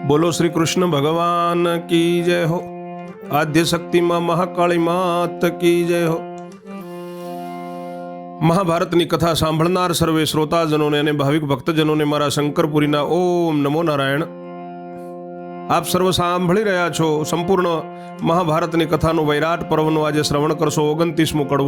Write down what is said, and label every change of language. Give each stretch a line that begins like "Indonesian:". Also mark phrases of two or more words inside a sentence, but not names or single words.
Hindi: बोलो श्री कृष्ण भगवान की जय हो। आद्य शक्ति मां महाकाली मात की जय हो।
Gujarati: મહાભારતની કથા સાંભળનાર સર્વે શ્રોતાજનોને અને ભાવિક ભક્તજનોને મારા શંકરપુરીના ઓમ નમો નારાયણ। આપ સર્વ સાંભળી રહ્યા છો સંપૂર્ણ મહાભારતની કથાનું વૈરાટ પર્વનું આજે શ્રવણ કરશો। 29મો કડવો।